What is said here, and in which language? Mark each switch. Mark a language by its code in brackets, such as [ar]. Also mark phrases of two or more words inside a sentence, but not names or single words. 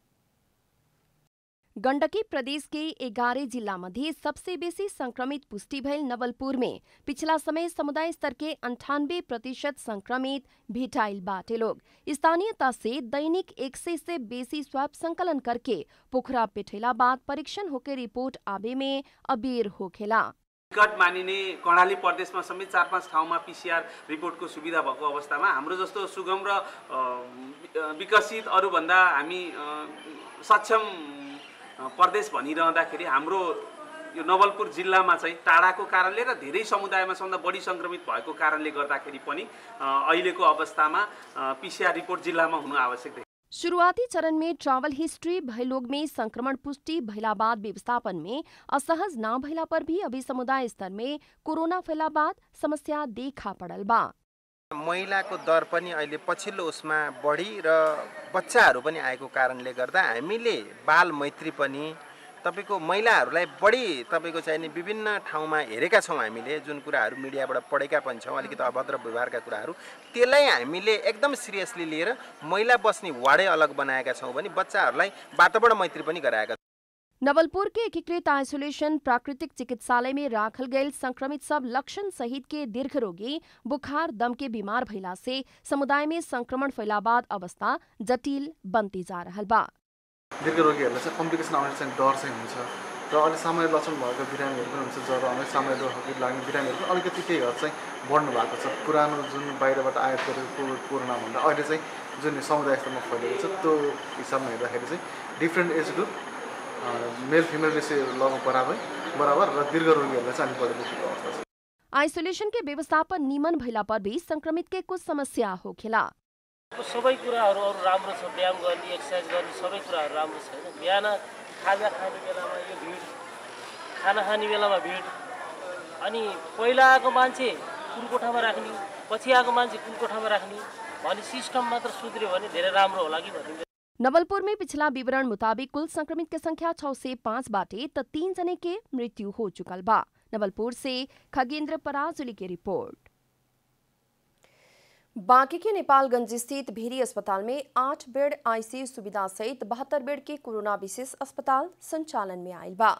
[bho] गण्डकी प्रदेश के 11 जिला मध्ये सबसे बेसी संक्रमित पुष्टि भइल नवलपुर में पिछला समय समुदाय स्तर के 98% संक्रमित भेटाइल बाटे लोग। स्थानीयता से दैनिक 100 से बेसी स्वाब संकलन करके पोखरा पेठैला बाद परीक्षण होके रिपोर्ट आवे में अबेर होखेला। [ne] निकट मानिने कर्णाली प्रदेशमा समेत 4-5 ठाउँमा पीसीआर रिपोर्टको सुविधा भएको अवस्थामा हाम्रो जस्तो सुगम र विकसित अरूभन्दा हामी सक्षम प्रदेश भनिरहँदाखेरि हाम्रो यो नवलपुर जिल्लामा चाहिँ टाढाको कारणले र धेरै समुदायमा सबभन्दा बढी संक्रमित भएको कारणले गर्दाखेरि पनि अहिलेको अवस्थामा पीसीआर रिपोर्ट जिल्लामा हुनु आवश्यक देखिन्छ। [bho] शुरुआती चरण में [en] travel history [bho] भय लोग में संक्रमण पुष्टि भइला बाद व्यवस्थापन में असहज न भइला पर भी अभी समुदाय स्तर में कोरोना फैला बाद समस्या देखा पड़ल बा। [ne] महिलाको दर पनि अहिले पछिल्लो उसमा बढी र बच्चाहरू पनि आएको कारणले गर्दा हामीले बाल मैत्री पनि तपाईको महिलाहरूलाई बढी तपाईको चाहिने विभिन्न ठाउँमा हेरेका छौं। हामीले जुन कुराहरू मिडियाबाट पढेका पनि छौं अलिकति अभद्र व्यवहारका कुराहरू त्यसलाई हामीले एकदम सिरियसली लिएर महिला बस्ने वार्डै अलग बनाएका छौं भने बच्चाहरूलाई बाटोबाट मैत्री पनि गराएका। [bho] नवलपुर के एकीकृत आइसोलेशन प्राकृतिक चिकित्सालय में राखल गयल संक्रमित सब लक्षण सहित के दीर्घ रोगी बुखार दम के बीमार भइला से समुदाय में संक्रमण फैला बाद अवस्था जटिल बनती जा रहल बा। [ne] दीर्घ रोगीहरूलाई चाहिँ कम्प्लिकेसन आउने चाहिँ डर चाहिँ हुन्छ र अहिले सामान्य लक्षण भएको बिरामीहरू पनि हुन्छ। ज्वरो आउने सामान्य रोगहरू लाग्ने बिरामीहरू अलिकति केही हद चाहिँ बढ्नु भएको छ। पुरानो जुन बाहिरबाट आयात गरेको कोरोना भन्दा अहिले चाहिँ जुन समुदाय स्तरमा फैलिएको छ त्यो हिसाबमा हेर्दाखेरि चाहिँ [en] different age group male female ratio [ne] लगभग बराबर र दीर्घ रोगीहरूलाई चाहिँ बढी दुखीको अवस्था छ। [bho] आइसोलेशन के व्यवस्थापन निमन भइला पर भी संक्रमित के कुछ समस्या होखेला। [ne] सबै कुराहरू अरु राम्रो छ। व्यायाम गर्ने एक्सरसाइज गर्ने सबै कुराहरू राम्रो छैन। बिहान खाजा खाने बेलामा यो भिड, खाना खाने बेलामा भिड, अनि पहिला आएको मान्छे कुन कोठामा राख्ने, पछि आएको मान्छे कुन कोठामा राख्ने भन्ने सिस्टम मात्र सुध्रियो भने धेरै राम्रो होला कि भन्ने। [bho] नवलपुर में पिछला विवरण मुताबिक कुल संक्रमित के संख्या 6 से 5 बाटे त 3 जने के मृत्यु हो चुकल बा। नवलपुर से खगेन्द्र पराजुली की रिपोर्ट। बांके के नेपालगंज स्थित भेरी अस्पताल में 8 बेड आईसीयू सुविधा सहित 72 बेड के कोरोना विशेष अस्पताल संचालन में आयल बा।